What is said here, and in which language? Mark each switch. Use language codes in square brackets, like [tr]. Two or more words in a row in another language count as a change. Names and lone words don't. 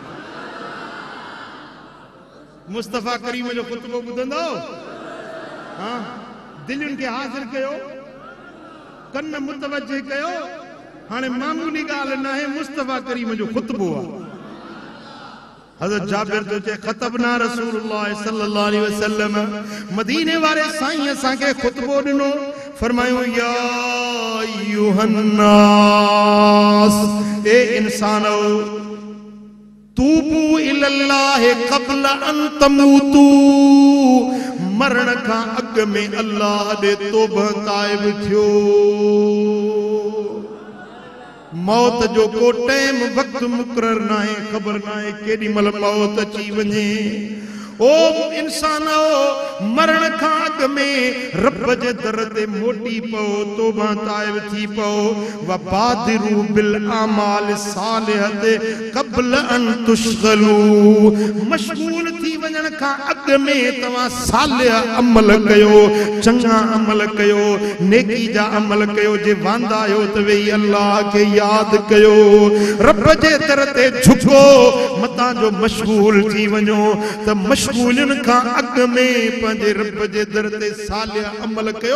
[sd] मुस्तफ़ा करीम जो खुतबो ॿुधंदो, हाँ, दिलुनि खे हाज़िर कयो, कन मुतवज्जे कयो। हाणे मामूली ॻाल्हि न आहे, मुस्तफ़ा करीम जो खुतबो आहे। [ar] हज़रत जाबिर [sd] तो चे [ar] خطبنا رسول الله صلى الله عليه وسلم, [sd] मदीने वाले साईं असांखे खुतबो ॾिनो, फरमायो [ar] يا أيها الناس, [sd] ए इंसानो, [ar] توبوا إلى الله قبل أن تموتوا, [sd] मरण का अग में अल्लाह दे तौबह ताइब थियो। मौत जो को टाइम वक्त मुकरर ना है, खबर ना है केडी मल मौत अची वने। ओ इंसानो मरण का अग में रब जे दर ते मोटी पो, तौबा ताइब थी पो। [ar] وبادروا بالأعمال الصالحة قبل أن تشغلوا, [sd] मशगूल थी वञण का अग में तवा सालिह अमल कयो, चंगा अमल कयो, नेकी जा अमल कयो। जे वांदा आयो त वेही अल्लाह के याद कयो, रब जे दर ते झुको, मता जो मशगूल थी वञो त मशगूलन का अग में पंहिंजे रब जे दर ते सालिह अमल कयो।